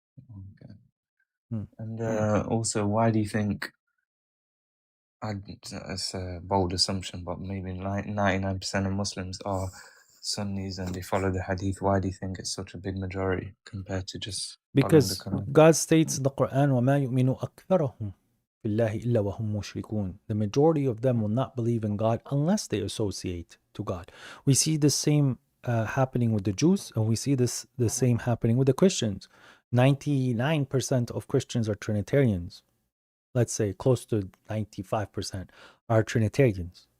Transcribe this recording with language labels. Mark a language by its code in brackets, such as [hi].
[en] Okay. Hmm. And also, why do you think? It's a bold assumption, but maybe 99% of Muslims are Sunnis and they follow the Hadith. Why do you think it's such a big majority compared to just following the Because Quran? God states in the Quran, [ar] وَمَا يُؤْمِنُ أَكْثَرَهُمْ بِاللَّهِ إِلَّا وَهُمْ مُشْرِكُونَ. [en] The majority of them will not believe in God unless they associate to God. We see the same happening with the Jews, and we see the same happening with the Christians. 99% of Christians are Trinitarians. Let's say close to 95% are Trinitarians.